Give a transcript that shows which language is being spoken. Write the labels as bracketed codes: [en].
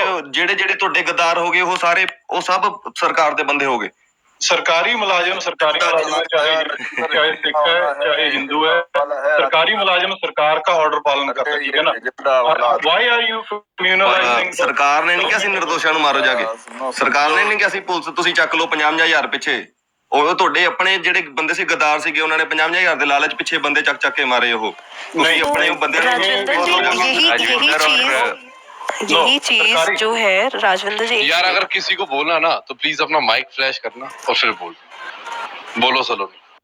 [pa] ਜਿਹੜੇ ਤੁਹਾਡੇ ਗਦਾਰ ਹੋ ਗਏ ਉਹ ਸਾਰੇ, ਉਹ ਸਭ ਸਰਕਾਰ ਦੇ ਬੰਦੇ ਹੋ ਗਏ. [hi] सरकारी मुलाजिम चाहे सिख है चाहे हिंदू है, सरकारी मुलाजिम सरकार का ऑर्डर पालन करता है, ठीक है ना. [en] Why are you communalizing? [pa] ਸਰਕਾਰ ਨੇ ਨਹੀਂ ਕਿਹਾ ਸੀ ਨਿਰਦੋਸ਼ਾਂ ਨੂੰ ਮਾਰੋ ਜਾ ਕੇ, ਸਰਕਾਰ ਨੇ ਨਹੀਂ ਕਿਹਾ ਸੀ ਪੁਲਿਸ ਤੁਸੀਂ ਚੱਕ ਲਓ 50,000 ਪਿੱਛੇ. ਉਹ ਤੁਹਾਡੇ ਆਪਣੇ ਜਿਹੜੇ ਬੰਦੇ ਸੀ ਗਦਾਰ ਸੀਗੇ, ਉਹਨਾਂ ਨੇ 50,000 ਦੇ ਲਾਲਚ ਪਿੱਛੇ ਬੰਦੇ ਚੱਕ ਕੇ ਮਾਰੇ. ਉਹ ਤੁਸੀਂ ਆਪਣੇ ਬੰਦੇ [hi] यही चीज जो है राजविंदर जी. यार अगर किसी को बोलना ना तो प्लीज अपना माइक फ्लैश करना और फिर बोलो सलोनी.